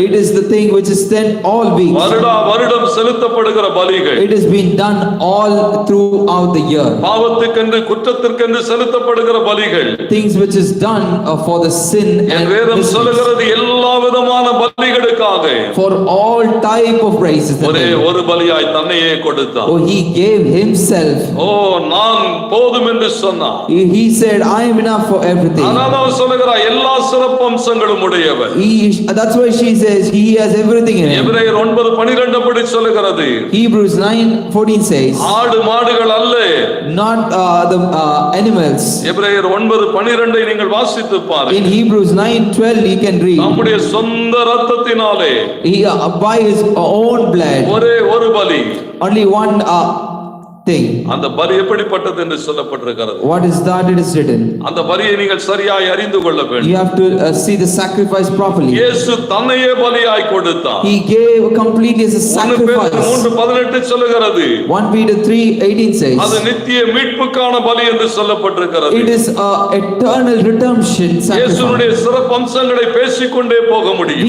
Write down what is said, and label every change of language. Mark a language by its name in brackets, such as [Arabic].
[English] It is the thing which is spent all week. [Tamil] வருடம் செலுத்தப்படுகிற பலிகள். [English] It has been done all throughout the year. [Tamil] பாவத்துக்கென்று குற்றத்திற்கென்று செலுத்தப்படுகிற பலிகள். [English] Things which is done for the sin and [Tamil] வேதம் சொல்லுகிறது எல்லா விதமான பலிகளுக்காக [English] for all type of praises. [Tamil] ஒரே ஒரு பலியாய் தன்னையே கொடுத்தார். [English] Oh, he gave himself. [Tamil] ஓ நான் போதும் என்று சொன்னார். [English] He said, I am enough for everything. [Tamil] அதான் சொல்லுகிறார் எல்லா சிறப்பம்சங்களும் உடையவர். [English] That's why she says he has everything in him. [Tamil] எபிரேயர் 9:12 அப்படி சொல்லுகிறது. [English] Hebrews 9:14 says, [Tamil] ஆடு மாடுகள் அல்ல, [English] not the animals. [Tamil] எபிரேயர் 9:12 நீங்கள் வாசித்து பாருங்கள். [English] In Hebrews 9:12 you can read, [Tamil] நம்முடைய சொந்த இரத்தத்தினாலே [English] he by his own blood, [Tamil] ஒரே ஒரு பலி, [English] only one thing. [Tamil] அந்த பலி எப்படிப்பட்டது என்று சொல்லப்பட்டிருக்கிறது. [English] What is that? It is written. [Tamil] அந்த பலியை நீங்கள் சரியாய் அறிந்து கொள்ள வேண்டும். [English] You have to see the sacrifice properly. [Tamil] இயேசு தன்னையே பலியாய் கொடுத்தார். [English] He gave completely as a [Tamil] 1 பேதுரு [English] sacrifice. [Tamil] 3:18 சொல்லுகிறது. [English] 1 Peter 3:18 says, [Tamil] அது நித்திய மீட்புக்கான பலி என்று சொல்லப்பட்டிருக்கிறது. [English] it is eternal redemption sacrifice. [Tamil] இயேசுவுடைய சிறப்பம்சங்களை பேசிக்கொண்டே போக முடியும்.